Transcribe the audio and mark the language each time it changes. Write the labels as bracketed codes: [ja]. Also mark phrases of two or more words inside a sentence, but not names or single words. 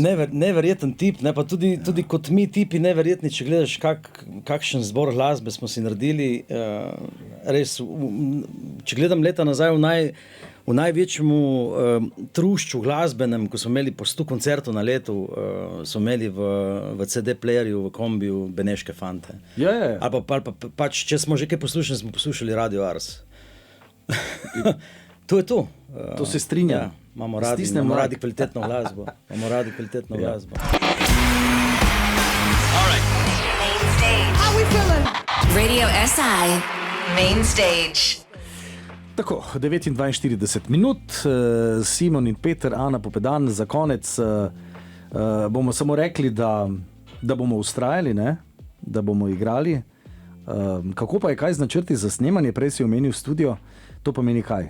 [sl] Neverjeten tip, ne, pa tudi kot mi tipi neverjetni, če gledaš kakšen zbor glasbe smo si naredili, res, če gledam leta nazaj v največjemu trušču glasbenem, ko smo imeli po 100 koncertov na letu, smo imeli v CD-playerju, v kombiju Beneške fante. Ja. Ali pa če smo že kaj poslušali, smo poslušali Radio Ars. To je to. To se strinja. Ja, imamo radi kvalitetno glasbo. [en] How we feeling? [sl] Radio SI, Main Stage. Tako, 49 minut, Simon in Peter, Ana Popedan, za konec bomo samo rekli, da bomo ustrajali, ne? Da bomo igrali. Kako pa je kaj z načrti za snemanje? Prej si omenil studio, to pomeni kaj?